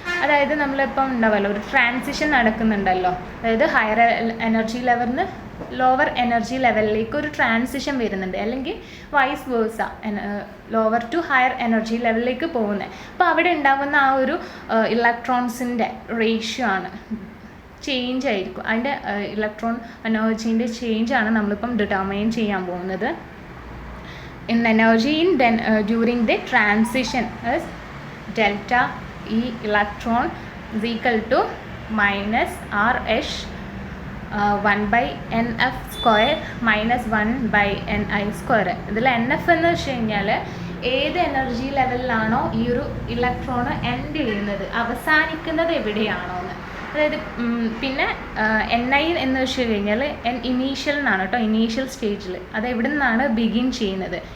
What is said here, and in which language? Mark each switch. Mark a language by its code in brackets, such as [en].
[ml] അതായത് നമ്മളിപ്പം ഉണ്ടാവുമല്ലോ ഒരു ട്രാൻസിഷൻ നടക്കുന്നുണ്ടല്ലോ, അതായത് ഹയർ എനർജി ലെവലിൽ ലോവർ എനർജി ലെവലിലേക്ക് ഒരു ട്രാൻസിഷൻ വരുന്നുണ്ട്, അല്ലെങ്കിൽ vice versa lower to higher energy ലെവലിലേക്ക് പോകുന്നത്. അപ്പോൾ അവിടെ ഉണ്ടാകുന്ന ആ ഒരു ഇലക്ട്രോൺസിൻ്റെ റേഷ്യോ ആണ്, ചേഞ്ച് ആയിരിക്കും, അതിൻ്റെ ഇലക്ട്രോൺ എനർജീൻ്റെ ചേഞ്ചാണ് നമ്മളിപ്പം ഡിറ്റർമൈൻ ചെയ്യാൻ പോകുന്നത്. [en] In energy during the transition is delta E electron is equal to minus RH 1/nf square minus 1/ni square. [ml] ഇതിൽ NF എന്ന് വെച്ച് കഴിഞ്ഞാൽ ഏത് എനർജി ലെവലിലാണോ ഈ ഒരു ഇലക്ട്രോൺ എൻഡ് ചെയ്യുന്നത്, അവസാനിക്കുന്നത് എവിടെയാണോ എന്ന്. അതായത് പിന്നെ NI എന്ന് വെച്ച് കഴിഞ്ഞാൽ ഇനീഷ്യൽ എന്നാണ് കേട്ടോ, ഇനീഷ്യൽ സ്റ്റേജിൽ അത് എവിടെ നിന്നാണ് ബിഗിൻ ചെയ്യുന്നത്.